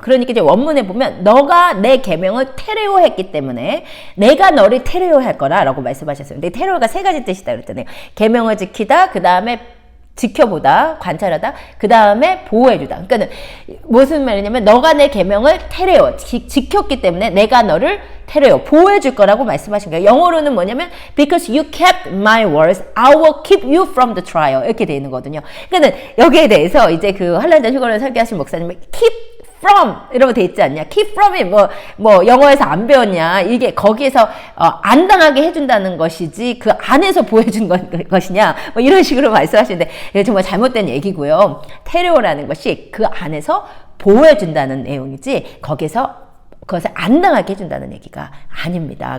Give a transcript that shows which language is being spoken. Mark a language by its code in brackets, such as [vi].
[ko] 그러니까 이제 원문에 보면 너가 내 계명을 테레오했기 때문에 내가 너를 테레오할 거라 라고 말씀하셨어요. 근데 테레오가 세 가지 뜻이다 그랬잖아요. 계명을 지키다, 그 다음에 지켜보다, 관찰하다, 그 다음에 보호해주다. 그러니까 무슨 말이냐면 너가 내 계명을 테레오, 지켰기 때문에 내가 너를 테레오, 보호해줄 거라고 말씀하신 거예요. 영어로는 뭐냐면 [en] because you kept my words, I will keep you from the trial [ko] 이렇게 되어 있는 거거든요. 그러니까 여기에 대해서 이제 그 환란전 휴거를 설교하신 목사님은 keep from 이러면 돼 있지 않냐? keep from이 뭐 영어에서 안 배웠냐? 이게 거기에서 안 당하게 해준다는 것이지 그 안에서 보여준 것이냐? 뭐 이런 식으로 말씀하시는데 이게 정말 잘못된 얘기고요. 테레오라는 것이 그 안에서 보호해준다는 내용이지 거기서 그것을 안 당하게 해준다는 얘기가 아닙니다.